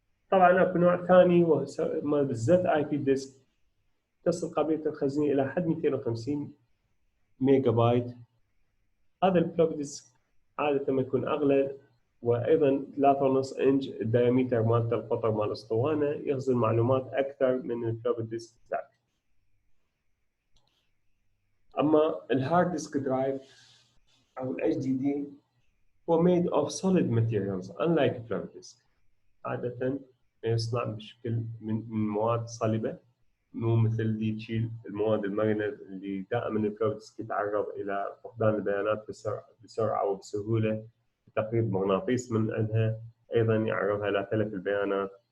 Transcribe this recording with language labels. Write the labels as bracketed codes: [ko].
[ar] طبعا اكو نوع ثاني وهو بالذات اي بي ديسك، تصل قابليه الخزنيه الى حد 250 ميجا بايت. هذا الفلوبي ديسك عاده ما يكون اغلى، وايضا 3.5 انش الدايمتر مالته، القطر مال الاسطوانه، يخزن معلومات اكثر من الفلوبي ديسك ذاك. اما الهارد ديسك درايف او ال HDD هو [en] made of solid materials unlike floppy disk. [ar] عاده يصنع بشكل من مواد صلبه، مو مثل اللي تشيل المواد المرنه اللي دائما الفلوبي ديسك يتعرض الى فقدان البيانات بسرعه وبسهوله. تقريب مغناطيس من عندها ايضا يعرضها الى تلف البيانات.